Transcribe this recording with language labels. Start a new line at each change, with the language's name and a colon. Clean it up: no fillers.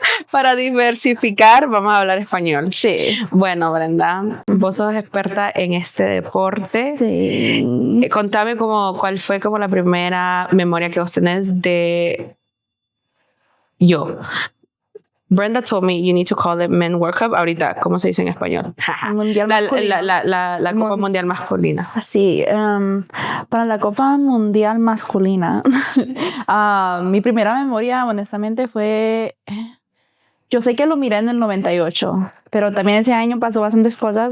Spanish: Para diversificar, vamos a hablar español. Sí. Bueno, Brenda, vos sos experta en este deporte. Sí. Contame cuál fue como la primera memoria que vos tenés de yo.
English: Brenda told me you need to call it Men World Cup.
Spanish: Ahorita, ¿cómo se dice en español? Mundial masculino. La Copa Mundial Masculina. Sí, para la Copa Mundial Masculina, mi primera memoria, honestamente, fue... Yo sé que lo miré en el 98, pero también ese año pasó bastantes cosas.